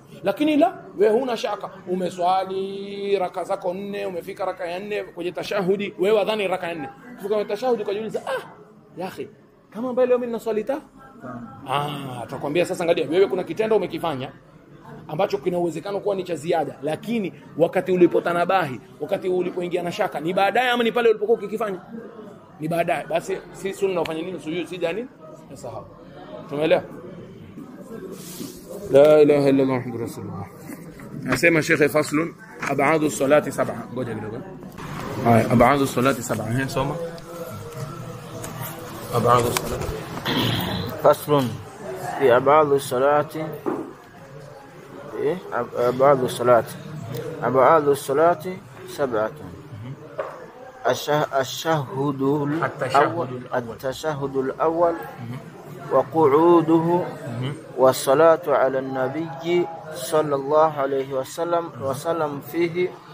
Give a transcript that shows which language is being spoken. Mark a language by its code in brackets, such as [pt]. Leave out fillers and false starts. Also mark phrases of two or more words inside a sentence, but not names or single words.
[sw] Lakini la wewe huna shaka, umeswali raka zako 4, umefika raka ya 4 kwenye tashahudi, wewe wadhani raka ya 4 kufika kwenye tashahudi ukajiuliza [ar] يا أخي [sw] kama mbele leo mimi naswali tutakwambia sasa angalia, wewe kuna kitendo umekifanya ambacho kina uwezekano kuwa ni cha ziada, lakini wakati ulipotanabahi, wakati ulipoingia na shaka, ni baadaye ama ni pale ulipokuwa ukikifanya? Ni baadaye. Basi si sunna ufanye nini? Sujud sijda nini? Sahau. Tumeelewa? [ar] لا إله إلا الله محمد رسول الله. [sw] Nasema Sheikh [ar] فصل أبعاد الصلاة 7. [sw] Ngoja kidogo. Haya, [ar] أبعاد الصلاة 7. [sw] Soma. [ar] أبعاد الصلاة. فصل في أبعاد الصلاة أبعاد الصلاة 7. التشهد الأول وقعوده والصلاة على النبي صلى الله عليه وسلم فيه